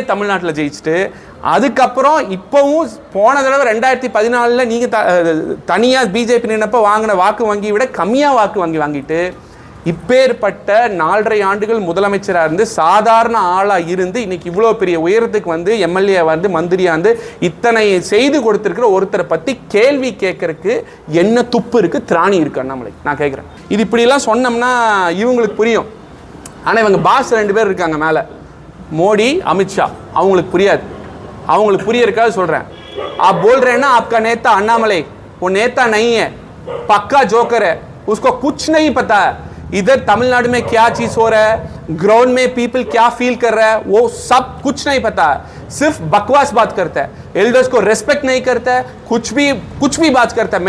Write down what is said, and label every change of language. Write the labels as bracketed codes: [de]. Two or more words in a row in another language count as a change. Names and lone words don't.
[ta] தமிழ்நாட்டில் ஜெயிச்சுட்டு, அதுக்கப்புறம் இப்போவும் போன தடவை 2014 நீங்கள் தனியாக பிஜேபி நின்னப்போ வாங்கின வாக்கு வங்கி விட கம்மியாக வாக்கு வாங்கிட்டு இப்பேற்பட்ட 4.5 ஆண்டுகள் முதலமைச்சராக இருந்து சாதாரண ஆளாக இருந்து இன்னைக்கு இவ்வளோ பெரிய உயரத்துக்கு வந்து எம்எல்ஏ வந்து மந்திரியாக வந்து இத்தனை செய்து கொடுத்துருக்கிற ஒருத்தரை பற்றி கேள்வி கேட்கறதுக்கு என்ன துப்பு இருக்குது, திராணி இருக்குது அண்ணாமலை? நான் கேட்குறேன். இது இப்படிலாம் சொன்னோம்னா இவங்களுக்கு புரியும். ஆனால் இவங்க பாஸ் 2 பேர் இருக்காங்க மேலே, மோடி அமித்ஷா, அவங்களுக்கு புரியாது. அவங்களுக்கு புரியறதுக்காக சொல்கிறேன். [hi] आप बोल रहे हैं ना आपका नेता अन्नामलई, वो नेता नहीं है, पक्का जोकर है, उसको कुछ नहीं पता है इधर तमिलनाडु में क्या चीज हो रहा है, ग्राउंड में पीपल क्या फील कर रहा है, वो सब कुछ नहीं पता है, सिर्फ बकवास बात करता है, एल्डर्स को रेस्पेक्ट नहीं करता है, कुछ भी बात करता है.